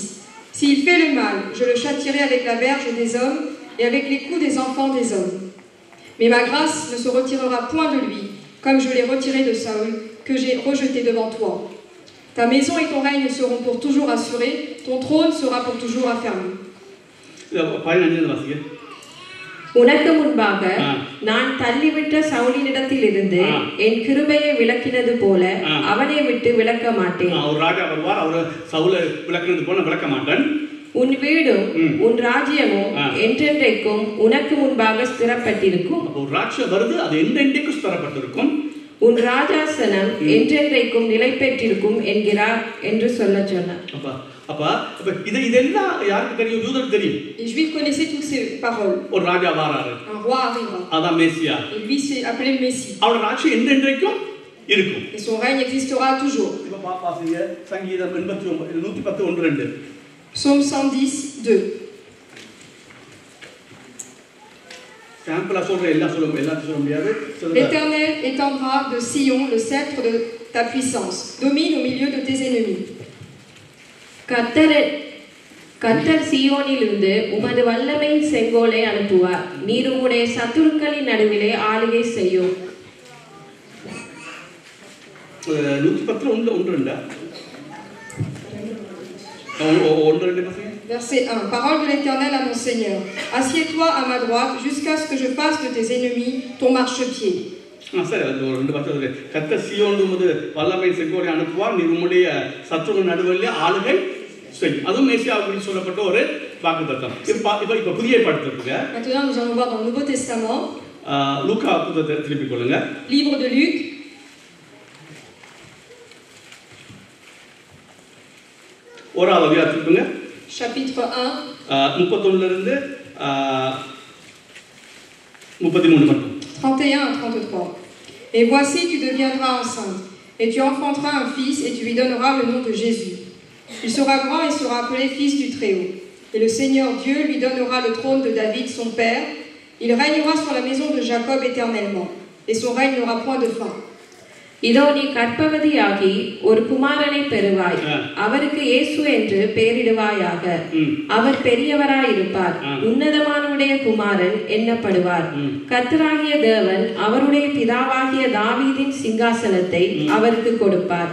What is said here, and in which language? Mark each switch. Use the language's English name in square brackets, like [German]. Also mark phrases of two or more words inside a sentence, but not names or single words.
[French] S'il fait le mal, je le châtierai avec la verge des hommes, et avec les coups des enfants des hommes. Mais ma grâce ne se retirera point de lui, comme je l'ai retiré de Saül, que j'ai rejeté devant toi. Ta maison et ton règne seront pour toujours assurés, ton trône sera pour toujours affermi. [Tamil] உனக்கு முன்பாக நான் தள்ளிவிட்ட சவுலினிடத்திலிருந்து என் கிருபையை விலக்கினது போல அவனை விட்டு விலக்க மாட்டேன். ஒரு ராஜா வருவார், அவர் சவுலை விலக்கினது போல விலக்க மாட்டேன். உன் வீடும் உன் ராஜ்யமும் என்றென்றைக்கும் உனக்கு முன்பாக ஸ்திரப்பட்டிருக்கும். ஒரு ராஜ்யம் வருது, அது என்றென்றைக்கும் ஸ்திரப்பட்டிருக்கும். உன் ராஜாசனம் என்றென்றைக்கும் நிலை பெற்றிருக்கும் என்கிறார் என்று சொல்ல சொன்னார். அப்ப இதெல்லாம் யாருக்கு தெரியும்? யூதருக்கு தெரியும். [French] Les Juifs connaissaient toutes ces paroles. [Tamil] ஒரு ராஜா வராரு, [French] un roi arrivera. [Tamil] அதான் மேசியா. [French] Et lui c'est appelé le Messie. [Tamil] அவரோட ராஜ்யம் என்றென்றைக்கும் இருக்கும். [French] Et son règne existera toujours. [Tamil] இப்ப பாப்பாசிங்க சங்கீதம் 89 110 1-2. [French] Psaume 110 2. L'Éternel étendra de Sion le sceptre de ta puissance, domine au milieu de tes ennemis. [Tamil] கர்த்தர் சீயோனிலிருந்து உமது வல்லமையின் செங்கோலை அனுப்புவார், நீர் உம்முடைய சத்துருக்களின் நடுவிலே ஆளுகை செய்யும். 110 [French] Verset 1. Parole de l'Éternel à mon Seigneur. Assieds-toi à ma droite jusqu'à ce que je fasse de tes ennemis ton marchepied. [Tamil] கர்த்தர் சீயோனிலிருந்து வல்லமை செங்கோலை அனுப்புவார், நீர் உம்முடைய சத்துருக்களின் நடுவிலே ஆளுகை செய்யும். அதுவும் மேசியாவுக்கு சொல்லப்பட்ட ஒரு வாக்குத்தத்தம். இப்ப புதிய ஏற்பாட்டுல [French] Maintenant nous allons voir dans le Nouveau Testament. [Tamil] லூக்கா புத்தகத்தை திருப்பிக் கொள்ளுங்க. [French] Livre de Luc. [Tamil] ஓராவது அதிகாரம் திருப்புங்க. [French] Chapitre 1. [Tamil] 31 இருந்து 33 மட்டும். [French] 31 à 33. Et voici tu deviendras enceinte, et tu enfanteras un fils, et tu lui donneras le nom de Jésus. Il sera grand et sera appelé fils du Très-Haut. Et le Seigneur Dieu lui donnera le trône de David son père. Il régnera sur la maison de Jacob éternellement, et son règne n'aura point de fin. [Tamil] இதோ நீ கர்ப்பவதியாகி ஒரு குமாரனை பெறுவாய், அவருக்கு இயேசு என்று பெயரிடுவாயாக. அவர் பெரியவராயிருப்பார், உன்னதமானவருடைய குமாரன் எண்ணப்படுவார். கர்த்தராகிய தேவன் அவருடைய பிதாவாகிய தாவீதின் சிங்காசனத்தை அவருக்கு கொடுப்பார்.